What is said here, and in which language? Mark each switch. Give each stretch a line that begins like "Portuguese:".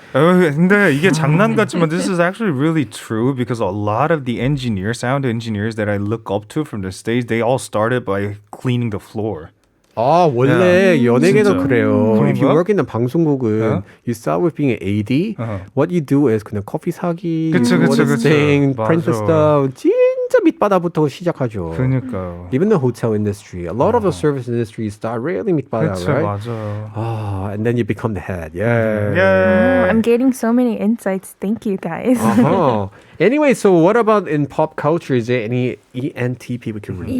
Korean: 근데 이게 장난 같지만
English: this is actually really true because a lot of the engineers, sound engineers that I look up to from the States, they all started by cleaning the floor.
Korean: 아, 원래 연예계도 진짜. 그래요.
English: If you
Korean: 그런가?
English: work in the 방송국은 you start with being an AD. What you do is
Korean: 그냥 커피 사기, 그치.
English: print the
Korean: 맞아.
English: stuff.
Korean: 진짜 밑바닥부터 시작하죠. 그러니까요.
English: Even the hotel industry, a lot of the service industries start really 밑바닥,
Korean: 그치,
English: right?
Korean: 맞아.
English: And then you become the head. Yeah. I'm getting so many insights. Thank you, guys. Anyway, so what about in pop culture? Is there any ENTP we can relate